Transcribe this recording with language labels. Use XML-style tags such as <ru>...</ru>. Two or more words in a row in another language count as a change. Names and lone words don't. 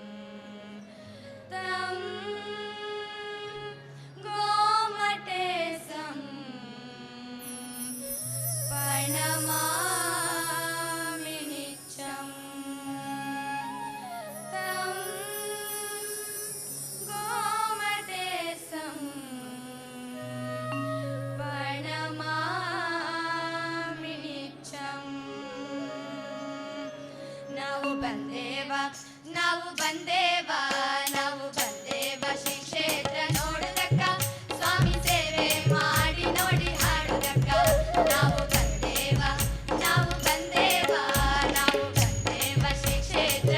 <sa>तं गोमटेशं प्रणमामि नित्यं तं गोमटेशं प्रणमामि नित्यं</sa> <kn>ನಾವು ಬಂದೇವ ಶ್ರೀ ಕ್ಷೇತ್ರ ನೋಡುದಕ್ಕ ಸ್ವಾಮಿ ಸೇವೆ ಮಾಡಿ ನೋಡಿ ಹಾಡುದಕ್ಕ ನಾವು ಬಂದೇವ ಶ್ರೀ ಕ್ಷೇತ್ರ</kn>